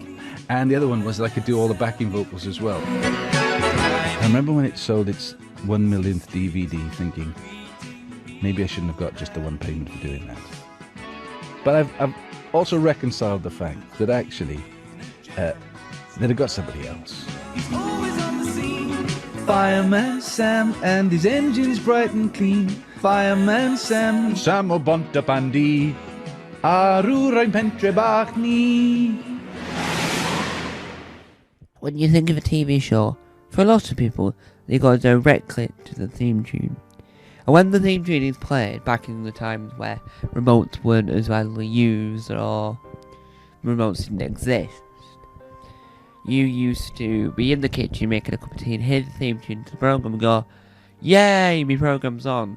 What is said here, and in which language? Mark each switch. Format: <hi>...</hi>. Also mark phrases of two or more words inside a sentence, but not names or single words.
<en>And the other one was that I could do all the backing vocals as well. I remember when it sold its 1 millionth DVD thinking, maybe I shouldn't have got just the one payment for doing that. But I've also reconciled the fact that actually Then I got somebody else. Fireman Sam and his engine's bright and clean.</en> <cy>Fireman Sam, Sam o bont a bandi, arwr ein pentre bach ni.</cy> <en>When you think of a TV show, for a lot of people, they go directly to the theme tune. And when the theme tune is played, back in the times where remotes weren't as widely used or remotes didn't exist, you used to be in the kitchen making a cup of tea and hear the theme tune to the programme and go, yay, my programme's on.</en>